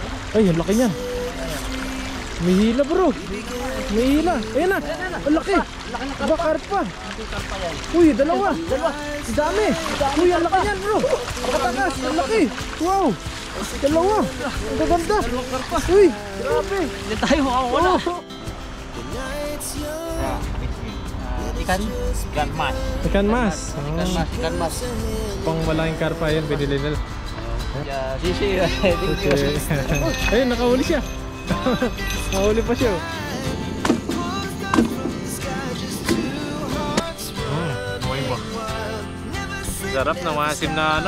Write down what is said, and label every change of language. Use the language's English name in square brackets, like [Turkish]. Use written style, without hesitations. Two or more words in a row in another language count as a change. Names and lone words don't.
[Filipino] Ay, ang laki niyan. May hila bro. May hila. Ayan na. Ang laki. Ba, karpa. Uy, dalawa. Ang dami. Uy, ang laki niyan bro. Katakas. Ang laki. Wow. Dalawa. Ang gaganda. Uy, grabe. Hindi tayo makawala. [Indonesian] Ikan mas. Ikan mas. Ikan mas. [Filipino] Pang malaking karpa yan, binili nila. Sisi. Ayun, nakahuli siya. Nakahuli pa siya. Buhay ba? Sarap na masim na ano.